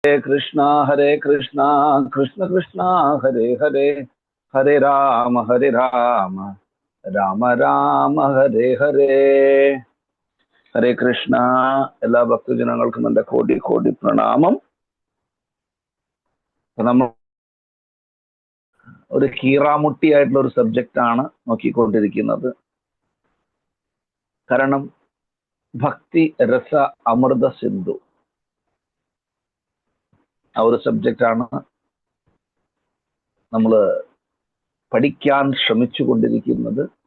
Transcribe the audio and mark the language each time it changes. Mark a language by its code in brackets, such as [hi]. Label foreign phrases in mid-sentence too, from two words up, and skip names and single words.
[sa] हरे कृष्ण, कृष्ण कृष्ण, हरे हरे, हरे राम, राम राम, हरे हरे. [ml] ഹരേ കൃഷ്ണ. എല്ലാ ഭക്തജനങ്ങൾക്കും എൻ്റെ കോടി കോടി പ്രണാമം. നമ്മൾ ഒരു കീറാമുട്ടി ആയിട്ടുള്ള ഒരു സബ്ജക്റ്റ് ആണ് നോക്കിക്കൊണ്ടിരിക്കുന്നത്. കാരണം ഭക്തി രസ അമൃത സിന്ധു ആ ഒരു സബ്ജക്റ്റാണ് നമ്മൾ പഠിക്കാൻ ശ്രമിച്ചു കൊണ്ടിരിക്കുന്നത്.